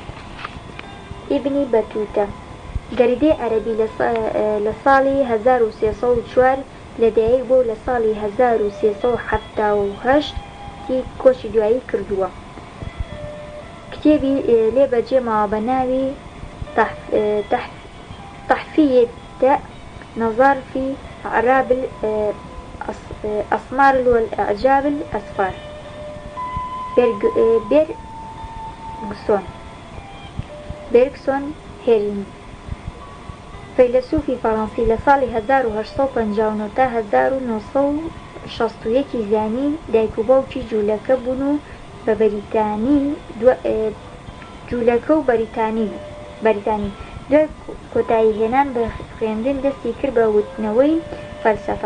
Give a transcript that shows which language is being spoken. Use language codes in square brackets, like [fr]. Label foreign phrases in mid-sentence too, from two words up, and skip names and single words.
[ckb] ئیبنی بەتوتە گەریدەی عەرەبی لە ساڵی 1304 لەدایک بۆ لە ساڵی 1378 کۆچی دوایی کردووە. کتێبی لێ بەجێماوە بە ناوی تحفیة نظر في أعراب الأسمار والإعجاب الأسفار. بێرگسۆن هێرینی فەیلسوفی فەڕەنسی لە ساڵی 1859 تا 1961 زانی دایک و باوکی جوولەکە بوون و بە جوولەکە و بەریتانی دوای کۆتایی هێنان بە خوێندن دەستی کرد بە وتنەوەی فەلسەفە.